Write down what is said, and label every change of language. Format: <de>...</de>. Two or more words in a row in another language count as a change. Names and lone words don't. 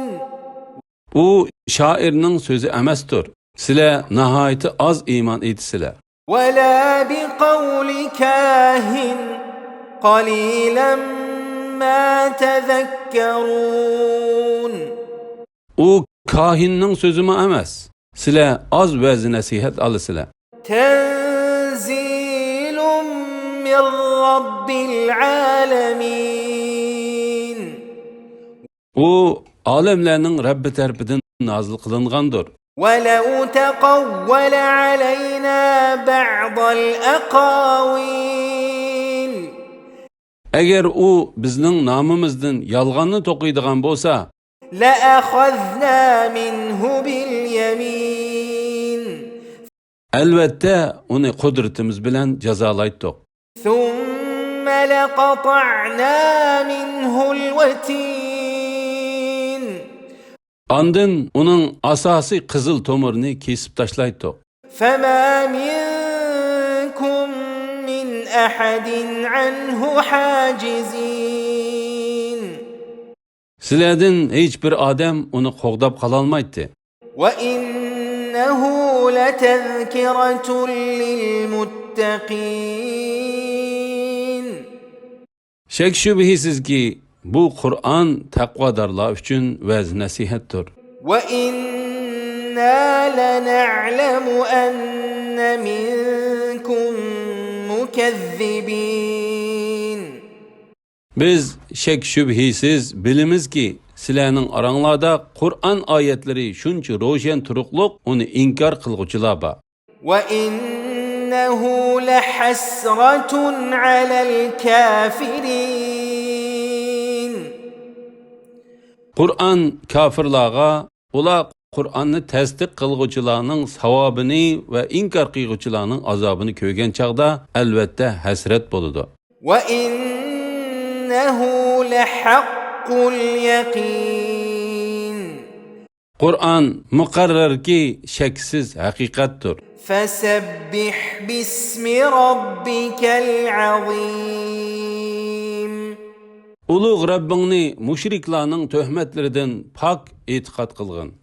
<uz>U shoirning so'zi emasdir. Sizlar nihoyatda oz iymon etisizlar.</uz> <ar>ولا بقول كاهن قليلا ما تذكرون</ar> <uz>U kahinning so'zimi emas. Sizlar oz va'z nasihat olasizlar.</uz> <ar>تنزيل من رب العالمين</ar> <uz>U olamlarning Rabbi tarafidan nozil qilingandir.</uz> <ar>ولو تقول علينا بعض الأقاويل</ar> <uz>Agar u bizning nomimizdan yolg'onni to'qiydigan bo'lsa,</uz> <ar>لأخذنا منه باليمين</ar> <uz>albatta uni qudratimiz bilan jazolaydik.</uz> <ar>ثم لقطعنا منه الوتين</ar> <uz>Ondan uning asosiy qizil tomirini kesib tashlaydik.</uz> <ar>فما منكم من أحد عنه حاجزين</ar> <uz>Sizlardan hech bir odam uni qo'g'dab qala olmaydi.</uz> <ar>وإنه لتذكرة للمتقين</ar> <uz>Shak shubhisizki bu Qur'on taqvodorlar uchun va'z nasihatdir.</uz> <ar>وإنا لنعلم أن منكم مكذبين</ar> <uz>Biz shak shubhisiz bilimizki sizlarning oranglarda Qur'on oyatlari shuncha ro'shan turuqliq uni inkor qilguvchilar bor.</uz> <ar>وإنه لحسرة على الكافرين</ar> <uz>Qur'on kofirlarga ular Qur'onni tasdiq qilguvchilarning savobini va inkor qilguvchilarning azobini ko'rgan chaqda albatta hasrat bo'ladi.</uz> <ar>وإنه لحق اليقين</ar> <uz>Qur'on muqarrarki shaksiz haqiqatdir.</uz> <ar>فسبح باسم ربك العظيم</ar> <uz>Ulug' Rabbingni mushriklarning tuhmatlaridan pok e'tiqod qilgin.</uz>